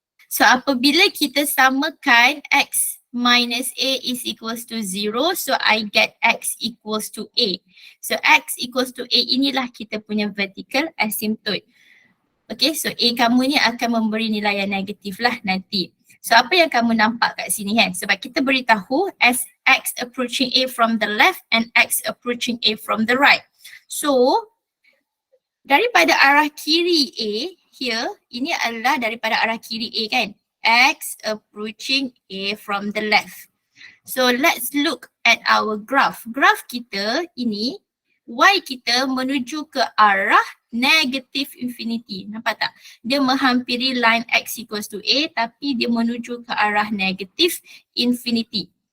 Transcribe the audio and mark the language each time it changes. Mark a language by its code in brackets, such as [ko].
[en] So [ms] apabila kita samakan [en] x minus A is equals to 0, so I get x equals to A. So x equals to A [ms] inilah kita punya [en] vertical asymptote. [ms] Okay, so A kamu ni akan memberi nilai yang negatif lah nanti. So apa yang kamu nampak kat sini kan? Sebab kita beritahu [en] as x approaching A from the left and x approaching A from the right. [ms] So daripada arah kiri A here, ini adalah daripada arah kiri A kan? [en] X approaching A from the left. So let's look at our graph. [ms] Graph kita ini, y kita menuju ke arah negative infinity. Nampak tak? Dia menghampiri line x equals to A tapi dia menuju ke arah negative infinity.